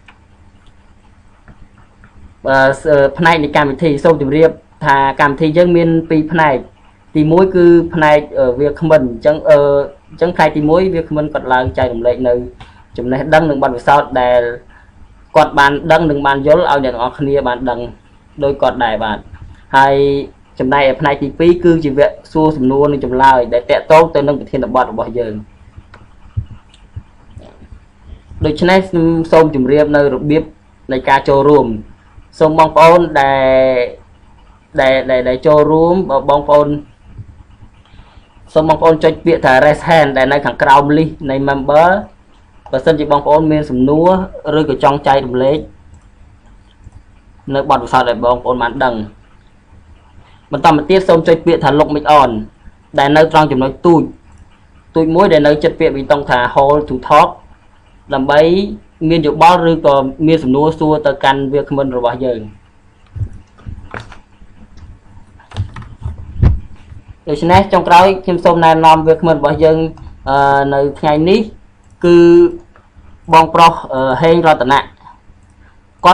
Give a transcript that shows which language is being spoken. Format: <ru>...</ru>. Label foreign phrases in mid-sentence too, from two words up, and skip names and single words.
<km>ផ្នែកនៃកម្មវិធីសូមជម្រាបថាកម្មវិធីយើងមាន2ផ្នែកទី1គឺផ្នែកវាគ្មិនអញ្ចឹងផ្នែកទី1វាគ្មិនគាត់ឡើងចែករំលែកនៅចំណេះដឹងនិងបទពិសោធន៍ដែលគាត់បានដឹងនិងបានយល់ឲ្យអ្នកទាំងអស់គ្នាបានដឹងដោយគាត់ដែរបាទហើយចំណែកឯផ្នែកទី2គឺជាវគ្គសួរសំណួរនិងចម្លើយដែលតាក់ទងទៅនឹងប្រធានបទរបស់យើង ដូច្នេះខ្ញុំសូមជម្រាបនៅរបៀបនៃការចូលរួមសូមបងប្អូនដែលចូលរួមបើបងប្អូនសូ មបងប្អូនចុចពាក្យថា</km> <en>raise hand</en> <km>ដែលនៅខាងក្រោម list នៃ member បើសិនជាបងប្អូនមានសំណួរឬក៏ចង់ចែករំលែកនៅបទពិសោធន៍ដែលបងប្អូនបានដឹងបន្តមកទៀតសូមចុចពាក្យថា</km> <en>look mic on</en> <km>ដែលនៅត្រង់ចំណុចទូចមួយដែលនៅចិត្តពាក្យវិតុងថា</km> <en>hold to talk</en> <km>ដើម្បីមានយោបល់ឬក៏មានសំណួរសួរទៅកាន់វាគ្មិនរបស់យើង ដូច្នេះចុងក្រោយខ្ញុំសូមណែនាំវាគ្មិនរបស់យើងនៅថ្ងៃនេះគឺបងប្រុសហេងរតនៈគាត់</km>